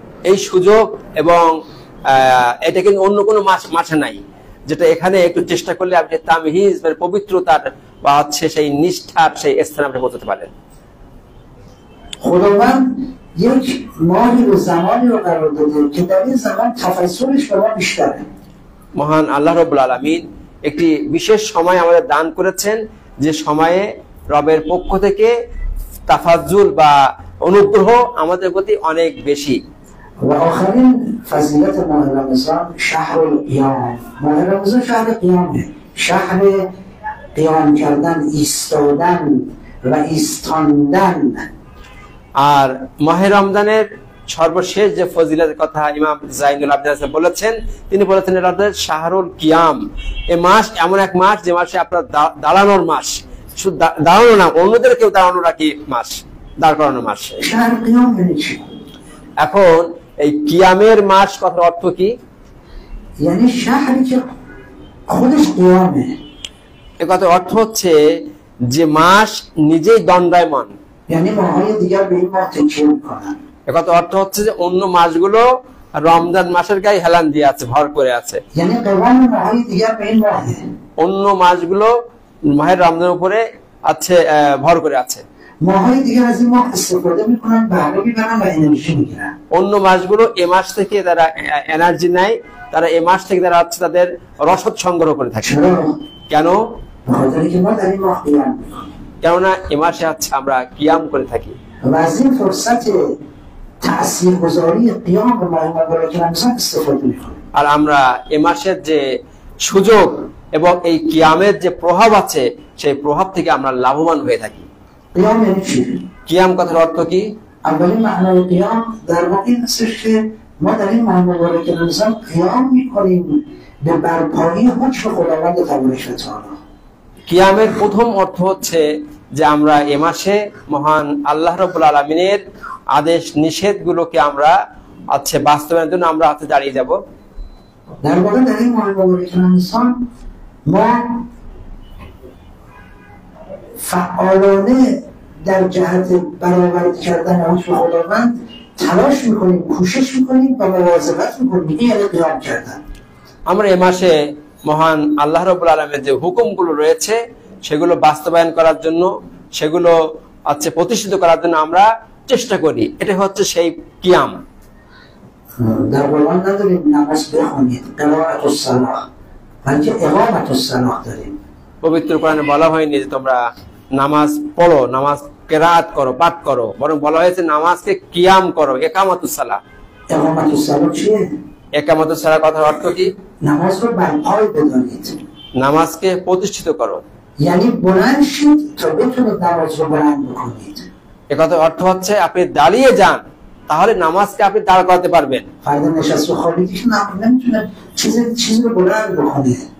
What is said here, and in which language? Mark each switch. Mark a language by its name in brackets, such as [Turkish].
[Bangla] এই সুযোগ এবং এটা কিন্তু অন্য কোনো মাসে নাই, যেটা এখানে একটু চেষ্টা করলে আপনি তামহিজ মানে পবিত্রতার বা হচ্ছে সেই নিষ্ঠার সেই স্থানে আপনি পৌঁছতে পারেন। [Persian] خداوند یک ماهی و زمانی رو قرار داده که در این زمان تفسرش به ما بیشتره। [Bangla] মহান আল্লাহ রাব্বুল আলামিন একটি বিশেষ সময় আমাদের দান করেছেন, যে সময়ে রবের পক্ষ থেকে তাফাজ্জুল বা অনুগ্রহ আমাদের প্রতি অনেক বেশি। [Persian] و آخرین فضیلت ماه رمضان شهر القیام. ماه رمضان شهر قیامه، شهر قیام کردن، ایستادن و ایستاندن। [Bangla] আর মাহে রমজানের সর্বশেষ যে ফজিলতের কথা ইমাম জাইনুল আবদিন বলেছেন, তিনি বলেছেন এটা শাহরুল কিয়াম। এই মাস এমন এক মাস যে মাসে আপনার দাঁড়ানোর মাস, শুধু দাঁড়ানো না, অন্যদেরকেও দাঁড়ানো রাখি মাস, দাঁড় করানো মাস। [Persian] شهر قيام يعني چی؟ [Bangla] এখন এই কিয়ামের মাস কথার অর্থ কি? [Persian] یعنی شهری که خودش قیامه. [Bangla] এ কথার অর্থ হচ্ছে যে মাস নিজেই দণ্ডায়মান। [Persian] یعنی ماهای دیگر به این ماه تکیه میکنن. [Bangla] এ কথার অর্থ হচ্ছে যে অন্য মাসগুলো রমজান মাসের গায়ে হেলান দিয়ে আছে, ভর করে আছে। [Persian] یعنی قوام ماهای دیگر به این ماهه. [Bangla] অন্য মাসগুলো মাহের রমজানের উপরে আছে, ভর করে আছে। [Persian] ماهای دیگر از این ماه استفاده میکنن، بهره میبرن و انرژی میگیرن. [Bangla] অন্য মাসগুলো এ মাস থেকে তারা এনার্জি নেয়, তারা এ মাস থেকে তারা হচ্ছে তাদের রসদ সংগ্রহ করে থাকে। [Persian] چرا؟ [Bangla] কেন? [Persian] بخاطر که ما در این ماه قیام میکنیم. [Bangla] কেননা এ মাসে হচ্ছে আমরা কিয়াম করে থাকি। [Persian] و از این فرصت تاثیرگذاری قیام به ماه مبارک رمضان استفاده میکنیم. [Bangla] আর আমরা এ মাসের যে সুযোগ এবং এই কিয়ামের যে প্রভাব আছে সেই প্রভাব থেকে আমরা লাভবান হয়ে থাকি। [Persian] قیام یعنی چی؟ [Bangla] কিয়াম কথার অর্থ কি؟ [Persian] اولین معنای قیام در واقع این هستش که ما در این ماه مبارک رمضان قیام میکنیم به برپایی حکم خداوند تبارک و تعالی. [Bangla] কিয়ামের প্রথম অর্থ হচ্ছে যে আমরা এ মাসে মহান আল্লাহ রাব্বুল আলামিনের আদেশ নিষেধগুলোকে আমরা বাস্তবায়নের জন্য আমরা হাতে দাঁড়িয়ে যাব। [Persian] در واقع در این ماه مبارک رمضان ما فعالانه در جهت برآورده کردن حکم خداوند تلاش میکنیم، کوشش میکنیم و مواظبت میکنیم. این یعنی قیام کردن. [Bangla] আমরা এ মাসে মহান আল্লাহ রাব্বুল আলামিনের যে হুকুমগুলো রয়েছে সেগুলো বাস্তবায়ন করার জন্য, সেগুলো প্রতিষ্ঠিত করার জন্য আমরা চেষ্টা করি। এটা হচ্ছে সেই কিয়াম। [Persian] در قرآن نداریم نماز بخونید قرائت الصلاة، بلکه اقامت الصلاة داریم. [Bangla] পবিত্র কোরআনে বলা হয়নি যে তোমরা নামাজ পড়ো, নামাজ কেরাত করো, পাঠ করো, বরং বলা হয়েছে নামাজকে কিয়াম করো, একামাতুস সালাহ। [Persian] اقامت الصلاة چیه؟ [Bangla] একামাতুস সালাহ কথার অর্থ কি? [Persian] نماز رو برپای بدارید، [Bangla] নামাজকে প্রতিষ্ঠিত করো। [Persian] یعنی بلند شید تا بتونید نماز رو بلند بکنید. [Bangla] এ কথার অর্থ হচ্ছে আপনি দাঁড়িয়ে যান, তাহলে নামাজকে আপনি দাঁড় করাতে পারবেন। [Persian] فرد نشست و خوابیدیش نمیتونه چیزی رو بلند بکنه.